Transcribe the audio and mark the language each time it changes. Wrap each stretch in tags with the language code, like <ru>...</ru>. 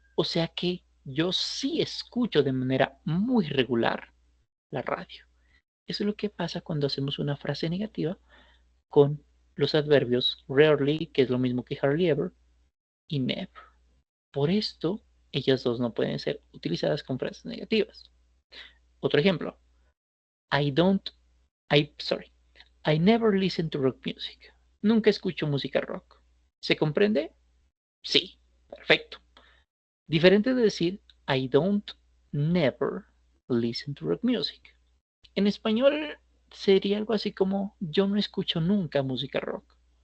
<es>O sea que yo sí escucho de manera muy regular la radio. Eso es lo que pasa cuando hacemos una frase negativa con los adverbios rarely, que es lo mismo que hardly ever, y never. Por esto, ellas dos no pueden ser utilizadas con frases negativas. Otro ejemplo.</es> <en>I don't, I never listen to rock music.</en> <es>Nunca escucho música rock. ¿Se comprende? Sí, perfecto. Diferente de decir</es> <en>I don't never listen to rock music.</en> <es>En español sería algo así como yo no escucho nunca música rock.</es>